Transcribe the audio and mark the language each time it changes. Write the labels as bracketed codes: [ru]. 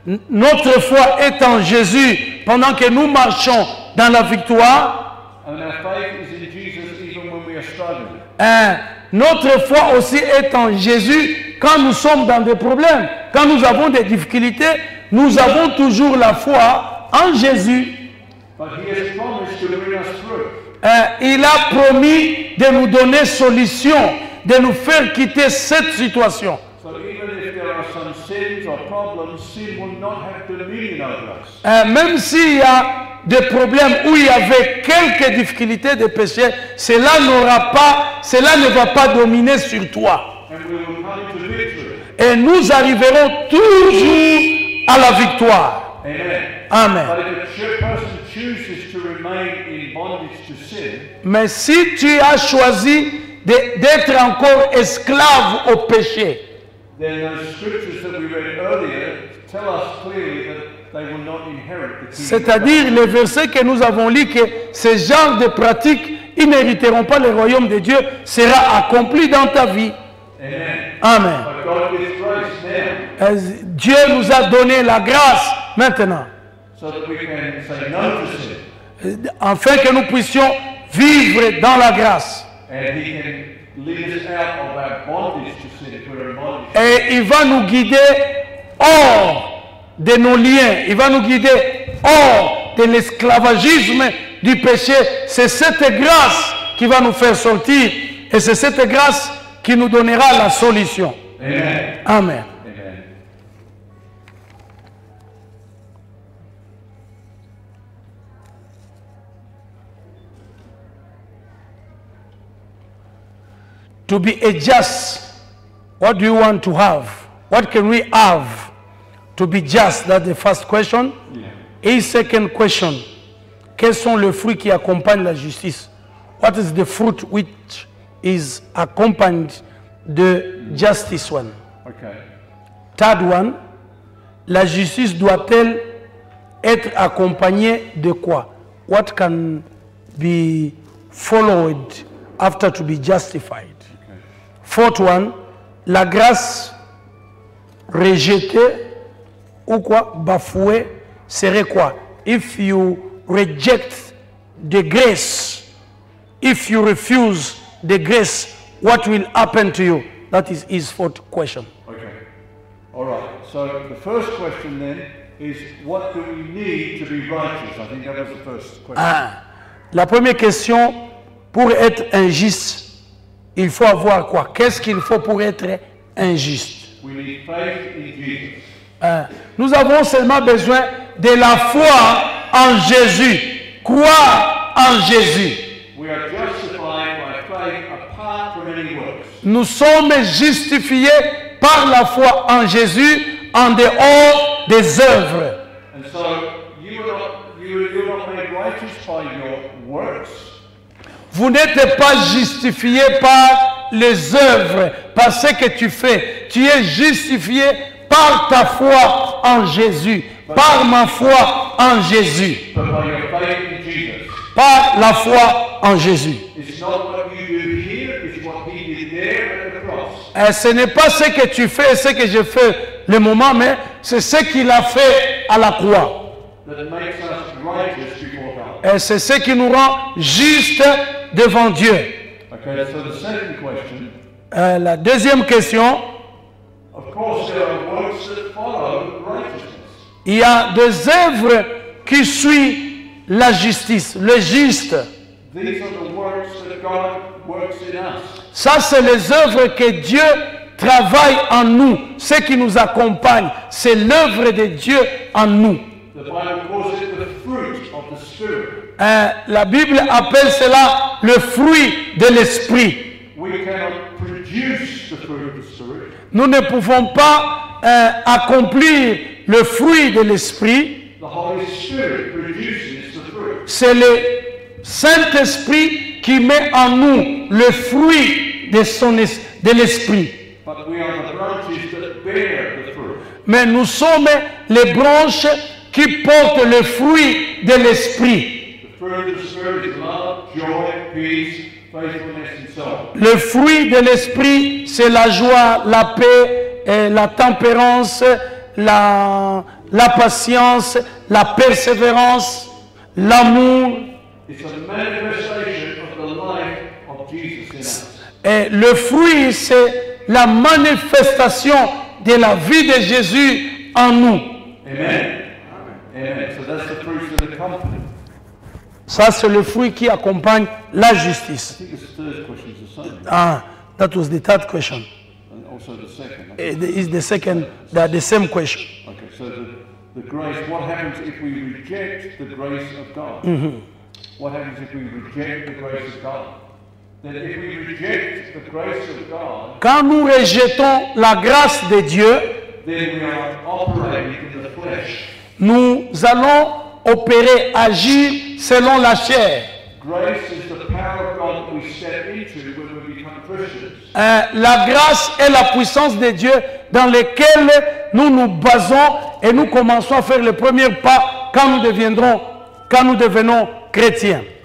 [fr] Notre foi est en Jésus pendant que nous marchons dans la victoire. [en] And our faith is in Jesus even when we are struggling. [fr] Notre foi aussi est en Jésus quand nous sommes dans des problèmes. Quand nous avons des difficultés, nous avons toujours la foi en Jésus. [en] But he has promised to bring us through. [fr] Il a promis de nous donner solution, de nous faire quitter cette situation. [en] So even if there are some sins or problems, sin will not have dominion over us. [fr] Même s'il y a des problèmes où il y avait quelques difficultés de péché, cela ne va pas dominer sur toi. [en] And we will come to victory. [fr] Et nous arriverons toujours à la victoire. Amen. Amen. [en] But if a person chooses to remain in bondage to sin, [fr] Mais si tu as choisi d'être encore esclave au péché, [en] then those scriptures that we read earlier tell us clearly that they will not inherit the kingdom. [fr] c'est-à-dire les versets que nous avons lus, que ce genre de pratiques, ils n'hériteront pas le royaume de Dieu, sera accompli dans ta vie. Amen. Amen. [en] But God gives grace now [fr] Dieu nous a donné la grâce maintenant, [en] so that we can say no to sin. [fr] afin que nous puissions vivre dans la grâce. [en] And He can lead us out of our bondage to sin if we're in bondage. [fr] Et il va nous guider hors de nos liens, il va nous guider hors de l'esclavagisme du péché. C'est cette grâce qui va nous faire sortir, et c'est cette grâce qui nous donnera la solution. Amen. Amen. Amen. [en] To be a just, what do you want to have? What can we have to be just? That's the first question. Yeah. [fr] Et second question, quels sont les fruits qui accompagnent la justice? [en] What is the fruit which is accompanied the justice one? Okay. Third one, [fr] la justice doit-elle être accompagnée de quoi? [en] What can be followed after to be justified? Okay. Fourth one, [fr] la grâce rejetée ou quoi? Bafouée serait quoi? [en] If you reject the grace, if you refuse the grace, what will happen to you? That is his fourth question. Okay. All right. So the first question then is, what do we need to be righteous? I think that was the first question. [fr] La première question, pour être injuste, il faut avoir quoi? Qu'est-ce qu'il faut pour être injuste? [en] We need faith in Jesus. [fr] Nous avons seulement besoin de la foi en Jésus. Croire en Jésus. [en] We are justified by faith apart from any works. [fr] Nous sommes justifiés par la foi en Jésus en dehors des œuvres. [en] And so you're not made righteous by your works. [fr] Vous n'êtes pas justifié par les œuvres, par ce que tu fais. Tu es justifié par ta foi en Jésus, par ma foi en Jésus, [en] But by your faith in Jesus. [fr] par la foi en Jésus. [en] It's not what you do here, it's what He did there at the cross. [fr] Et ce n'est pas ce que tu fais et ce que je fais le moment, mais c'est ce qu'il a fait à la croix. [en] That makes us righteous before God. [fr] Et c'est ce qui nous rend justes devant Dieu. [en] Okay, so the second question, [fr] La deuxième question, [en] of course there are works that follow righteousness. [fr] il y a des œuvres qui suivent la justice, le juste. [en] These are the works that God works in us. [fr] Ça, c'est les œuvres que Dieu travaille en nous, ce qui nous accompagne. C'est l'œuvre de Dieu en nous. [en] The Bible calls it the fruit of the Spirit. [fr] La Bible appelle cela le fruit de l'esprit. [en] We cannot produce the fruit of the Spirit. [fr] Nous ne pouvons pas accomplir le fruit de l'esprit. [en] The Holy Spirit produces the fruit. [fr] C'est le Saint-Esprit qui met en nous le fruit de l'esprit. [en] But we are the branches that bear the fruit. [fr] Mais nous sommes les branches qui portent le fruit de l'esprit. [en] The fruit of the Spirit is love, joy, peace, faithfulness, and so on. [fr] Le fruit de l'esprit, c'est la joie, la paix, la tempérance, la patience, la persévérance, l'amour. [en] It's a manifestation of the life of Jesus in us. [fr] Et le fruit, c'est la manifestation de la vie de Jésus en nous. Amen. Amen. [en] So that's the fruits that accompany. [fr] Ça, c'est le fruit qui accompagne la [en] I [fr] justice. [en] think this third question is the same. Ah, that was the third question. And also the second. Is the second, the same question. Okay, so the grace, what happens if we reject the grace of God? What happens if we reject the grace of God? That if we reject the grace of God, [fr] Quand nous rejetons la grâce de Dieu, [en] then we are operating in the flesh. [fr] nous allons opérer, agir selon la chair. [en] Grace is the power of God that we step into when we become Christians. [fr] La grâce est la puissance de Dieu dans laquelle nous nous basons et nous commençons à faire les premiers pas quand nous devenons chrétiens.